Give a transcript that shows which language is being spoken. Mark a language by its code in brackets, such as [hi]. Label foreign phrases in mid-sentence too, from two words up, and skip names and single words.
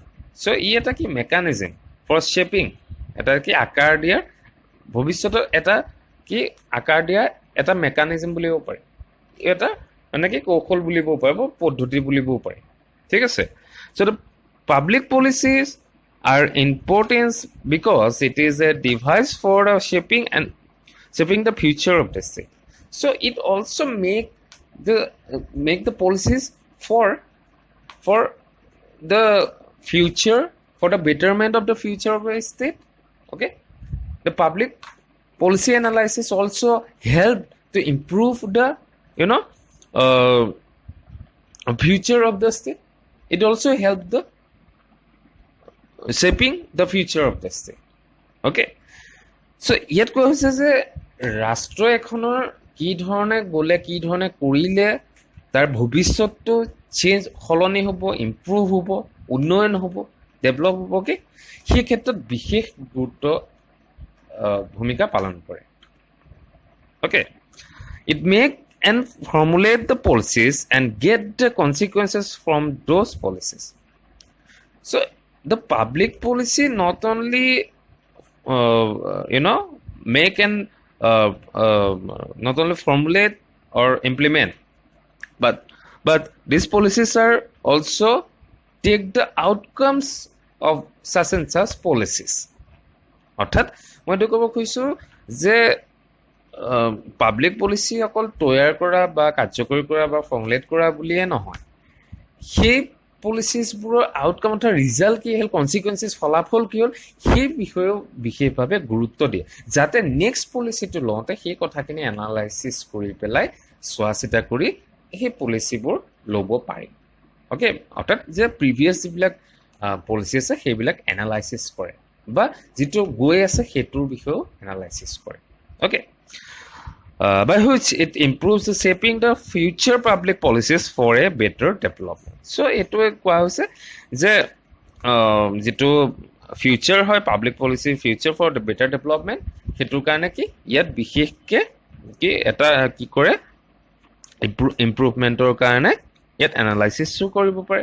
[as] চ' ই এটা কি [en] mechanism for shaping, [as] এটা কি আকাৰ দিয়াৰ, ভৱিষ্যতৰ এটা কি আকাৰ দিয়াৰ এটা মেকানিজম বুলিব পাৰি, এটা মানে কি কৌশল বুলিব পাৰে বা পদ্ধতি বুলিবও পাৰি। ঠিক আছে, [en] so the public policies are important because it is a device for shaping the future of the state. So it also make the policies for the future, for the betterment of the future of a state. Okay, the public policy analysis also help to improve the future of the state. It also help the shaping the future of the state. Okay, so [as] ইয়াত কোৱা হৈছে যে ৰাষ্ট্ৰ এখনৰ কি ধৰণে গ'লে, কি ধৰণে কৰিলে তাৰ ভৱিষ্যতটো চেঞ্জ, সলনি হ'ব, ইম্প্ৰুভ হ'ব, উন্নয়ন হ'ব, ডেভেলপ হ'ব, কি সেই ক্ষেত্ৰত বিশেষ গুৰুত্ব ভূমিকা পালন কৰে। [en] Okay, it make and formulate the policies and get the consequences from those policies. So the public policy not only make and not only formulate or implement, but these policies are also take the outcomes of such and such policies. [as] অৰ্থাৎ মই এইটো ক'ব খুজিছোঁ যে [en] public policy [as] অকল তৈয়াৰ কৰা বা কাৰ্যকৰী কৰা বা ফৰ্মুলেট কৰা বুলিয়ে নহয়, সেই পলিচিছবোৰৰ আউটকাম অৰ্থাৎ ৰিজাল্ট কি হ'ল, কনচিকুৱেঞ্চেছ, ফলাফল কি হ'ল, সেই বিষয়েও বিশেষভাৱে গুৰুত্ব দিয়ে, যাতে নেক্সট পলিচিটো লওঁতে সেই কথাখিনি এনালাইচিছ কৰি পেলাই চোৱা চিতা কৰি সেই পলিচিবোৰ ল'ব পাৰি। অ'কে, অৰ্থাৎ যে প্ৰিভিয়াছ যিবিলাক পলিচি আছে সেইবিলাক এনালাইচিছ কৰে বা যিটো গৈ আছে সেইটোৰ বিষয়েও এনালাইচিছ কৰে। অ'কে, [en] by which it improves the shaping the future public policies for a better development. [as] So এইটোৱে কোৱা হৈছে যে যিটো ফিউচাৰ হয় [en] public policy, future for the better development, [as] সেইটোৰ কাৰণে কি ইয়াত বিশেষকৈ কি এটা কি কৰে, ইম্প্ৰুভমেণ্টৰ কাৰণে ইয়াত এনালাইচিছো কৰিব পাৰে।